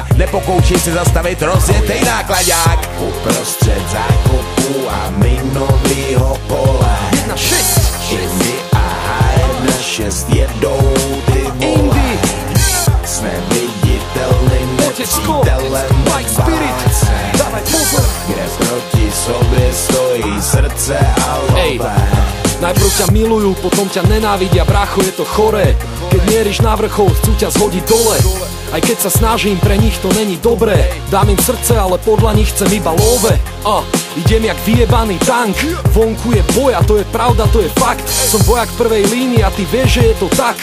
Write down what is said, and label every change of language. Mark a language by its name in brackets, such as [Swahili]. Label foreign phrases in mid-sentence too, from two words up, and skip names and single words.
[Czech] Nepokoušej se zastavit rozjetej nákladák. Uprostřed zákopu a minovýho pole 1-6 Indy a H1-6 jedou ty vole. Jsme viditelným nepřítelem válce, kde proti sobě stojí srdce a love. [Slovak] Najprv ťa milujú, potom ťa nenávidia, brácho, je to choré. Keď mieríš na vrchol, chcú ťa zhodiť dole. Aj keď sa snažím, pre nich to není dobré. Dám im srdce, ale podľa nich chcem iba love. Idem jak vyjebaný tank. Vonku je boj a to je pravda, to je fakt. Som vojak prvej línii a ty vieš, že je to tak.